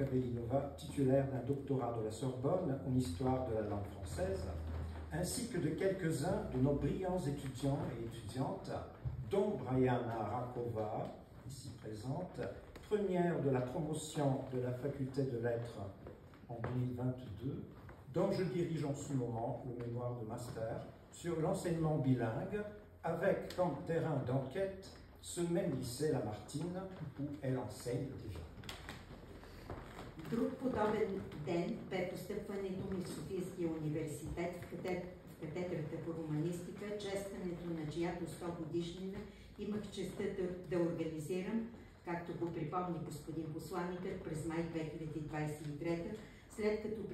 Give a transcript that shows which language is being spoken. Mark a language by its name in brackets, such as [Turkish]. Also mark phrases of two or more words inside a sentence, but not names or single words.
[French] Velinova, titulaire d'un doctorat de la Sorbonne en histoire de la langue française, ainsi que de quelques-uns de nos brillants étudiants et étudiantes, dont Brianna Rakova, ici présente, première de la promotion de la faculté de lettres en 2022, dont je dirige en ce moment le mémoire de master sur l'enseignement bilingue, avec comme terrain d'enquête ce même lycée Lamartine où elle enseigne déjà. [Bulgarian] Друг подобен ден бе постъпването ми в Софийския университет в катедрата по романистика, честването на чиято 100 годишнина имах честта да организирам, както го припомни господин посланикът, през май 2023, след като